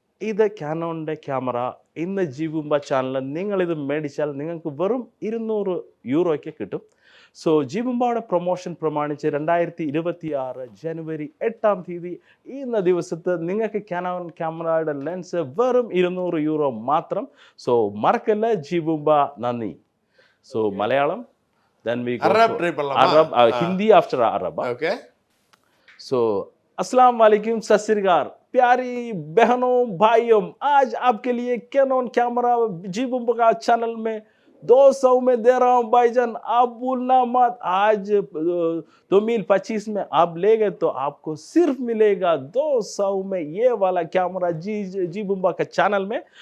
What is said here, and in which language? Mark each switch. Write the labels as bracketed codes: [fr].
[ml] ഇത് കാനോണിൻ്റെ ക്യാമറ ഇന്ന് ജി ബൂംബ ചാനലിൽ നിങ്ങളിത് മേടിച്ചാൽ നിങ്ങൾക്ക് വെറും 200 യൂറോയ്ക്ക് കിട്ടും. സോ ജി ബൂംബയുടെ പ്രൊമോഷൻ പ്രമാണിച്ച് 2026 ജനുവരി 8-ാം തീയതി ഇന്ന ദിവസത്ത് നിങ്ങൾക്ക് കാനോൺ ക്യാമറയുടെ ലെൻസ് വെറും 200 യൂറോ മാത്രം. സോ മറക്കല്ല, ജി ബൂംബ നന്ദി. So Malayalam, [en] then we go Arab, Hindi after Arab. Okay. [hi] So अस्सलाम वालेकुम, सत श्री अकाल प्यारी बहनों भाइयों, आज आपके लिए कैनन कैमरा जी बूम्बा का चैनल में 200 में दे रहा हूँ भाईजान, आप भूलना मत. आज 2025 में आप ले गए तो आपको सिर्फ मिलेगा 200 में ये वाला कैमरा जी बूम्बा का चैनल में.